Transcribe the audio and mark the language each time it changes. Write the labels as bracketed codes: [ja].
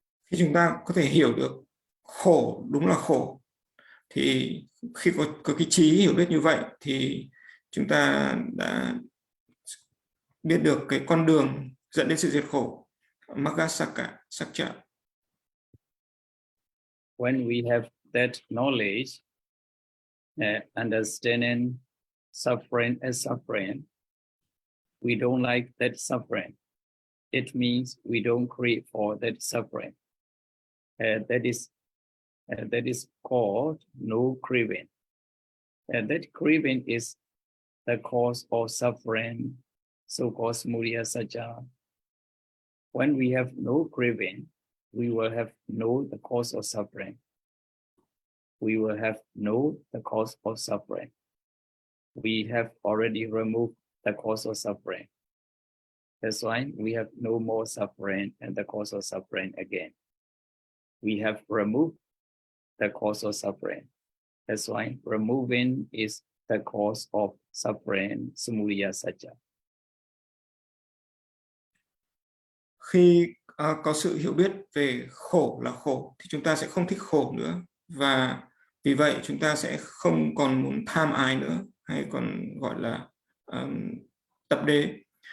[vi] Khi chúng ta có thể hiểu được khổ đúng là khổ, thì khi có cái trí hiểu biết như vậy thì chúng ta đã biết được cái con đường dẫn đến sự diệt khổ, Magga-saccaya. [en] When we have that knowledge, understanding suffering as suffering, we don't like that suffering. It means we don't create for that suffering. That is called no craving. That craving is the cause of suffering, so-called samudaya-saccaya. When we have no craving, we will have no the cause of suffering. We will have no the cause of suffering. We have already removed the cause of suffering. That's why we have no more suffering and the cause of suffering again. We have removed the cause of suffering. That's why removing is the cause of suffering, samudaya-saccaya. [vi] Khi có sự hiểu biết về khổ là khổ thì chúng ta sẽ không thích khổ nữa, và vì vậy chúng ta sẽ không còn muốn tham ái nữa, hay còn gọi là tập đế.